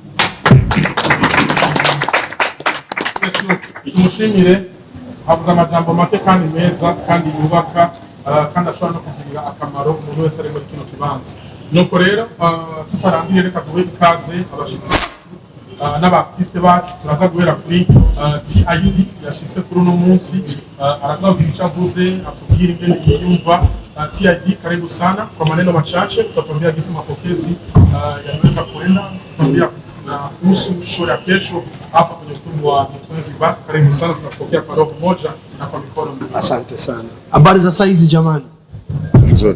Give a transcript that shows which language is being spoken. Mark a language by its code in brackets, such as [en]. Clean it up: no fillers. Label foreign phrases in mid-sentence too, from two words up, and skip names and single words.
[rn] Tumushimire, avuze amajambo make kandi meza kandi yubaka kandi ashobora no kugirira akamaro umuntu wese ari muri kino kibanza. Nuko rero tutarangiye reka duhe ikaze abashitsi n'abartiste bacu. Turaza guhera kuri TID yashitse kuri uno munsi, araza kugira icyo avuze atubwira ingene yiyumva. [sw] TID karibu sana kwa maneno machache, tutatuambia jinsi mapokezi yanaweza kuenda, tutatuambia kuhusu show ya kesho hapa kwenye ukumbi wa Mutwenziba. Karibu sana, tunapokea kwa roho moja na kwa mikono miwili. Asante sana. Habari za saa hizi jamani? Nzuri.